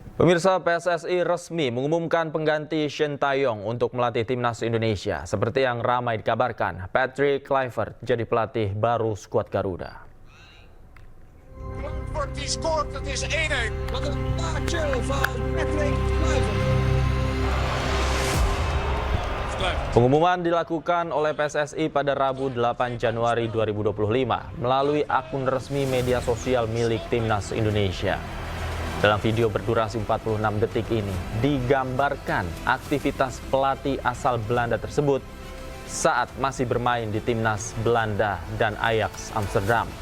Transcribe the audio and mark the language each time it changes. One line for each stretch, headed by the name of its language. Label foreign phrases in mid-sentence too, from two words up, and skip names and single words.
Indonesian: Pemirsa, PSSI resmi mengumumkan pengganti Shin Tae-yong untuk melatih timnas Indonesia. Seperti yang ramai dikabarkan, Patrick Kluivert jadi pelatih baru skuad Garuda.
Dutch: Kluivert die scoort, het is 1-1. Wat een plaatje van Patrick Kluivert.
Indonesian: Pengumuman dilakukan oleh PSSI pada Rabu 8 Januari 2025 melalui akun resmi media sosial milik timnas Indonesia. Dalam video berdurasi 46 detik ini, digambarkan aktivitas pelatih asal Belanda tersebut saat masih bermain di timnas Belanda dan Ajax Amsterdam.